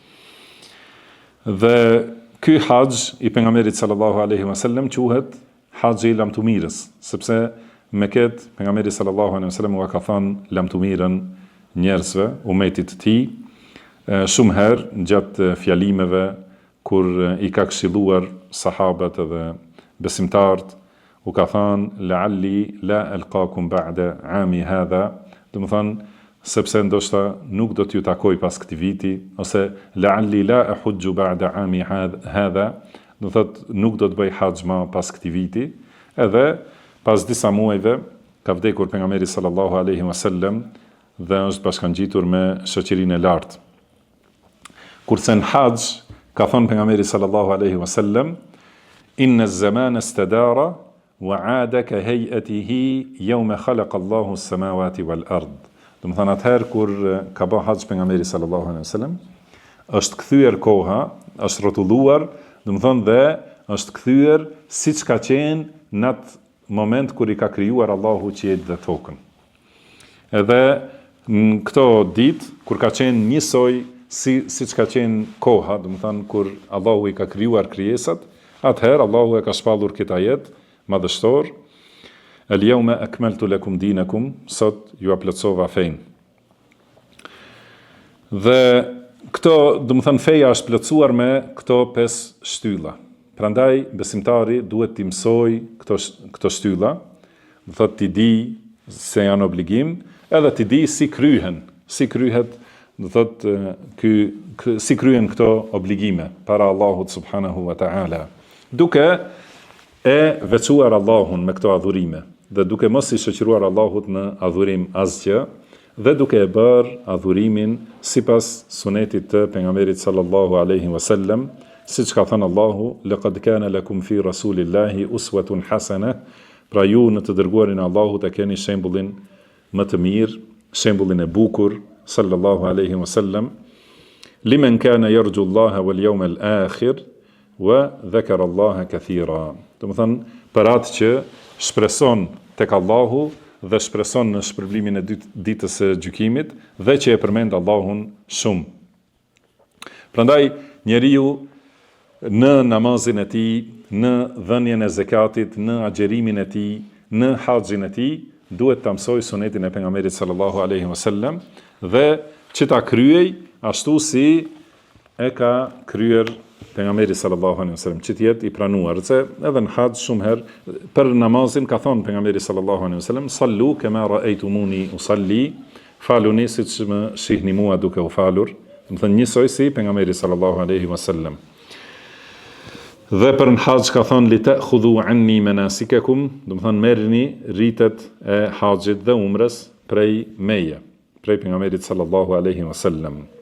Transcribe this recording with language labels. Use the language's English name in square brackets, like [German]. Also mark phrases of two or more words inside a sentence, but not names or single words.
[Albanian] Dhe ky haxh i pejgamberit [Arabic] صلى الله عليه وسلم [Albanian] quhet haxhi i lamtumirës, sepse me këtë pejgamberi [Arabic] صلى الله عليه وسلم [Albanian] u ka thënë lamtumirën njerëzve, umetit të tij, shumë herë gjatë fjalimeve kur i ka këshilluar sahabët edhe besimtarët, u ka thënë [Arabic] لعلي لا ألقاكم بعد عامي هذا, [Albanian] do të thonë sepse ndoshta nuk do t'ju takoj pas këtij viti, ose [Arabic] لعلي لا أحج بعد عامي هذا, [Albanian] do thotë nuk do të bëj haxh më pas këtij viti. Edhe pas disa muajve ka vdekur pejgamberi [Arabic] صلى الله عليه وسلم [Albanian] dhe është bashkangjitur me shoqërinë e lartë. Kurse në haxh ka thënë pejgamberi [Arabic] صلى الله عليه وسلم: "إن الزمان استدار وعاد كهيئته يوم خلق الله السماوات والأرض." [Albanian] Do të thonë atëherë kur ka bërë haxh pejgamberi [Arabic] صلى الله عليه وسلم, [Albanian] është kthyer koha, është rrotulluar, do të thonë dhe është kthyer siç ka qenë në atë moment kur i ka krijuar Allahu qiellin dhe tokën. Edhe në këto ditë kur ka qenë njësoj siç ka qenë koha, do të thonë kur Allahu i ka krijuar krijesat, atëherë Allahu e ka shpallur këtë ajet madhështor: [Arabic] "اليوم أكملت لكم دينكم", [Albanian] sot ju plotësova fenë. Dhe këto, do të thënë, feja është plotësuar me këto 5 shtylla. Prandaj besimtari duhet të mësoj këto shtylla, do thotë të di se janë obligim, edhe të di si kryhet, do thotë si kryen këto obligime para Allahut [Arabic] سبحانه وتعالى. [Albanian] Duke e veçuar Allahun me këto adhurime dhe duke mos i shoqëruar Allahut në adhurim asgjë, dhe duke e bërë adhurimin sipas sunetit të pejgamberit [Arabic] صلى الله عليه وسلم, [Albanian] siç ka thënë Allahu: [Arabic] "لقد كان لكم في رسول الله أسوة حسنة", [Albanian] pra ju në të dërguarin e Allahut e keni shembullin më të mirë, shembullin e bukur [Arabic] صلى الله عليه وسلم, لمن كان يرجو الله واليوم الآخر وذكر الله كثيرا. [Albanian] Do të thonë për atë që shpreson tek Allahu dhe shpreson në shpërblimin e ditës së gjykimit dhe që e përmend Allahun shumë. Prandaj njeriu në namazin e tij, në dhënien e zakatit, në agjerimin e tij, në haxhin e tij, duhet ta mësoj sunetin e pejgamberit [Arabic] صلى الله عليه وسلم [Albanian] dhe që ta kryej ashtu si e ka kryer pejgamberi [Arabic] صلى الله عليه وسلم, [Albanian] që të jetë i pranuar. Se edhe në haxh shumë herë për namazin ka thonë pejgamberi [Arabic] صلى الله عليه وسلم, صلوا كما رأيتموني أصلي, [Albanian] faluni siç më shihni mua duke u falur. Do të thënë njësoj si pejgamberi [Arabic] صلى الله عليه وسلم. [Albanian] Dhe për në haxh ka thonë [Arabic] لتأخذوا عني مناسككم, [Albanian] do të thënë merrni ritet e haxhit dhe umrës prej meje, prej pejgamberit [Arabic] صلى الله عليه وسلم.